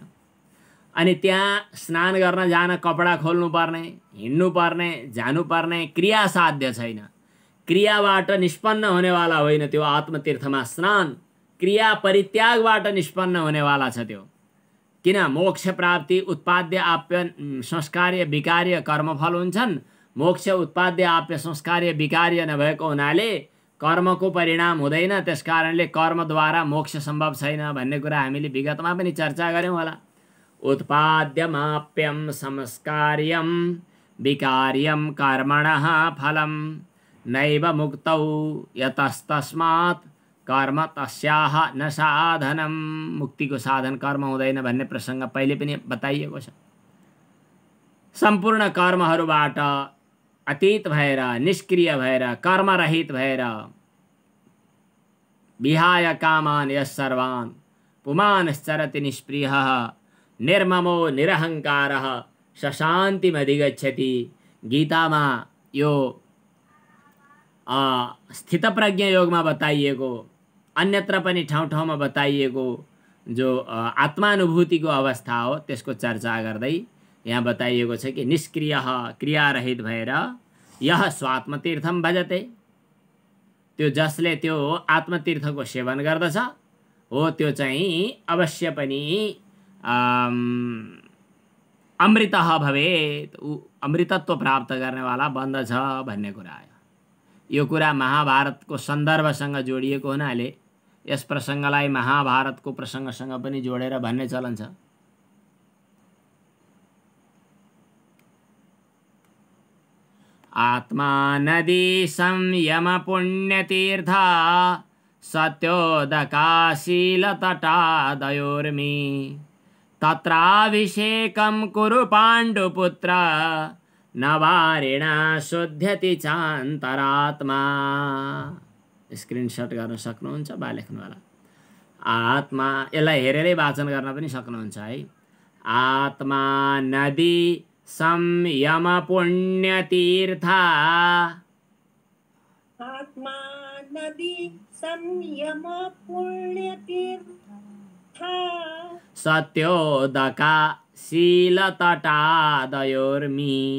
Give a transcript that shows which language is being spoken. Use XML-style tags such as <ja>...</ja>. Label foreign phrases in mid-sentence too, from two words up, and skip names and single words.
<ne>अनि त्यहाँ स्नान गर्न जान कपडा खोल्नु पर्ने, हिँड्नु पर्ने, जानु पर्ने क्रिया साध्य छैन। क्रियाबाट निष्पन्न हुनेवाला होइन त्यो आत्मतीर्थमा स्नान, क्रिया परित्यागबाट निष्पन्न हुनेवाला छ त्यो। किन? मोक्ष प्राप्ति</ne> <sa>उत्पाद्य आप्य संस्कार्य विकार्य</sa> <ne>कर्मफल हुन्छन्। मोक्ष</ne> <sa>उत्पाद्य आप्य संस्कार्य विकार्य</sa> <ne>नभएको हुनाले कर्मको परिणाम हुँदैन, त्यसकारणले कर्मद्वारा मोक्ष सम्भव छैन भन्ने कुरा हामीले विगतमा पनि चर्चा गऱ्यौँ होला।</ne> <sa>उत्पाद्यमाप्यम संस्कार्यम विकार्यम कर्मणः फलम नैव मुक्तौ यतस्तस्मात् कर्म तस्याह न साधनम।</sa> <ne>मुक्तिको साधन कर्म हुँदैन भन्ने प्रसङ्ग पहिले पनि बताइएको छ। सम्पूर्ण कर्महरूबाट अतीत भएर, निष्क्रिय भएर, कर्मरहित भएर,</ne> <sa>विहाय कामान यः सर्वान् पुमानश्चरति निष्प्रियः निर्ममो निरहङ्कारः स शान्तिमधिगच्छति।</sa> <ne>गीतामा यो स्थितप्रज्ञ योगमा बताइएको, अन्यत्र पनि ठाउँ ठाउँमा बताइएको जो आत्मानुभूतिको अवस्था हो त्यसको चर्चा गर्दै यहाँ बताइएको छ कि निष्क्रिय क्रियारहित भएर</ne> <sa>यह स्वात्मतीर्थम भजते,</sa> <ne>त्यो जसले त्यो आत्मतीर्थको सेवन गर्दछ हो त्यो चाहिँ अवश्य पनि</ne> <sa>अमृतः भवेत्,</sa> <ne>अमृतत्व प्राप्त गर्नेवाला बन्दछ भन्ने कुरा आयो। यो कुरा महाभारतको सन्दर्भसँग जोडिएको हुनाले यस प्रसङ्गलाई महाभारतको प्रसङ्गसँग पनि जोडेर भन्ने चलन छ।</ne> <sa>आत्मा नदी संयम पुण्यतीर्थ सत्योदकाशीलतटादयोर्मि तत्राभिषेकं कुरु पाण्डुपुत्र नवारेणा शुध्यति चान्तरात्मा।</sa> <ne>स्क्रिनशट गर्न सक्नुहुन्छ बा लेख्नुवाला। आत्मा, यसलाई हेरेरै वाचन गर्न पनि सक्नुहुन्छ है।</ne> <sa>आत्मा नदी संयम पुण्यतीर्था। आत्मा नदी संयम पुण्यतीर्था। सत्योदका शीलतटादयोर्मि।</sa>